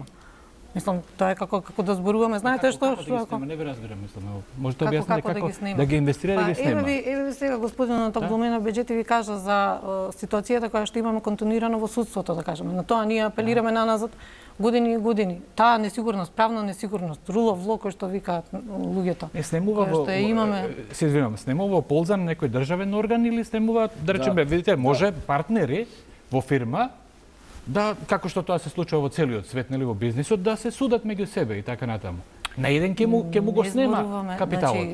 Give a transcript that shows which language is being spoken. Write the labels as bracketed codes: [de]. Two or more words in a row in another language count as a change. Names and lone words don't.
[mk] Мислам, тоа е како да зборуваме, знаете што не ви разбирам, мислам. Може да објасните како да ги инвестира и да ги снема. Еве сега господинот од Глумена бюџети ви кажа за ситуацијата која што имаме континуирано во судството, да кажеме. На тоа ние апелираме наназад години и години. Таа несигурност, правна несигурност, [en] rule of law [mk] кој што викаат луѓето. Снемува во се извинувам, снемува во полза на некој државен орган или снемува, да речеме, видите, може партнери во фирма да, како што тоа се случува во целиот свет, нели во бизнисот, да се судат меѓу себе и така натаму. На еден ќе му го снема капиталот.